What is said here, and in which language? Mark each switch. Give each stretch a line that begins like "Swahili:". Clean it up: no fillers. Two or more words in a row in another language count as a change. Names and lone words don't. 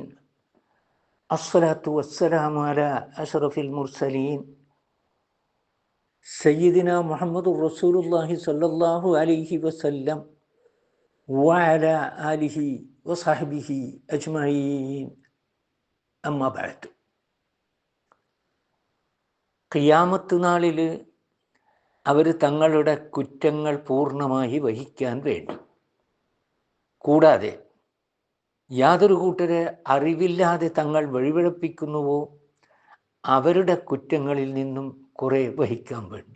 Arabic: الصلاة والسلام على أشرف المرسلين سيدنا محمد رسول الله صلى الله عليه وسلم وعلى آله وصحبه أجمعين. أما بعد.
Malayalam: ഖിയാമത്ത് നാളിൽ അവർ തങ്ങളുടെ കുറ്റങ്ങൾ പൂർണ്ണമായി വഹിക്കാൻ വേണ്ടി, കൂടാതെ യാതൊരു കൂട്ടരെ അറിവില്ലാതെ തങ്ങൾ വഴിപിഴപ്പിക്കുന്നുവോ അവരുടെ കുറ്റങ്ങളിൽ നിന്നും കുറെ വഹിക്കാൻ വേണ്ടി.